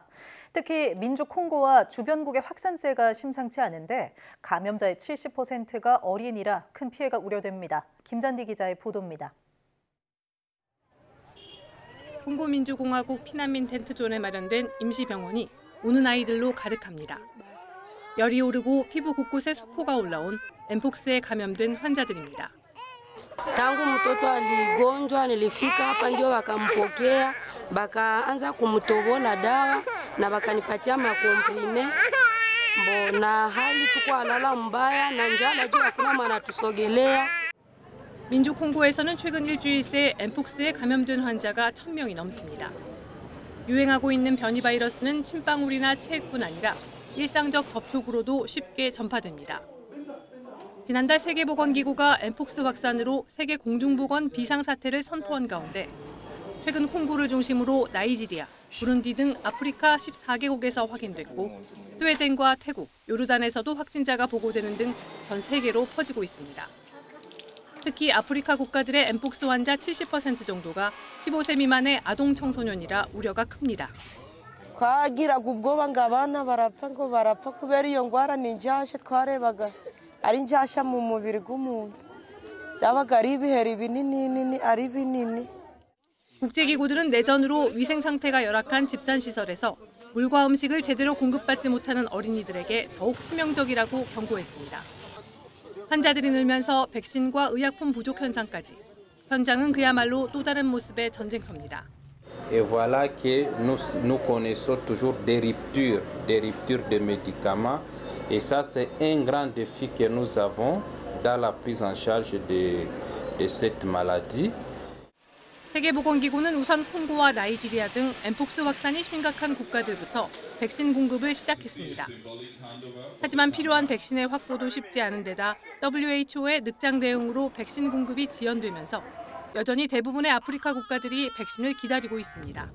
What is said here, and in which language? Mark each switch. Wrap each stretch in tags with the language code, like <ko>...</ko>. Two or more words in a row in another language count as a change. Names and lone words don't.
<ko>특히 민주 콩고와 주변국의 확산세가 심상치 않은데 감염자의 70%가 어린이라 큰 피해가 우려됩니다. 김잔디 기자의 보도입니다. 콩고 민주공화국 피난민 텐트존에 마련된 임시병원이 우는 아이들로 가득합니다. 열이 오르고 pibu 곳곳에 수포가 올라온 엠폭스에 감염된 환자들입니다.</ko> <sw>Tangu mtoto aligonjwa nilifika hapa ndio wakampokea bakaanza kumtobola dawa na bakanipatia makomprime na hali tuko alala mbaya na njaa najua hakuna mwana tusogelea.</sw> <ko>민주 콩고에서는 최근 일주일 새 엠폭스에 감염된 환자가 1,000명이 넘습니다. 유행하고 있는 변이 바이러스는 침방울이나 체액뿐 아니라 일상적 접촉으로도 쉽게 전파됩니다. 지난달 세계보건기구가 엠폭스 확산으로 세계 공중보건 비상사태를 선포한 가운데 최근 콩고를 중심으로 나이지리아, 부룬디 등 아프리카 14개국에서 확인됐고 스웨덴과 태국, 요르단에서도 확진자가 보고되는 등 전 세계로 퍼지고 있습니다. 특히 아프리카 국가들의 엠폭스 환자 70% 정도가 15세 미만의 아동 청소년이라 우려가 큽니다.</ko> <rw>twagira ubwoba ngo abana barapfa kubera iyo ndwara ni njyashya twarebaga ari njyashya mu mubiri w'umuntu byabaga ari ibiheri binini ari binini.</rw> <ko>국제기구들은 내전으로 위생 상태가 열악한 집단시설에서 물과 음식을 제대로 공급받지 못하는 어린이들에게 더욱 치명적이라고 경고했습니다. 환자들이 늘면서 백신과 의약품 부족 현상까지 현장은 그야말로 또 다른 모습의 전쟁터입니다.</ko> <fr>Et voilà que nous connaissons toujours des ruptures de médicaments. Et ça, c'est un grand défi que nous avons dans la prise en charge de cette maladie.</fr> <ko>세계보건기구는 우선 콩고와 나이지리아 등 엠폭스 확산이 심각한 국가들부터 백신 공급을 시작했습니다. 하지만 필요한 백신의 확보도 쉽지 않은 데다 WHO의 늑장 대응으로 백신 공급이 지연되면서 여전히 대부분의 아프리카 국가들이 백신을 기다리고 있습니다.</ko>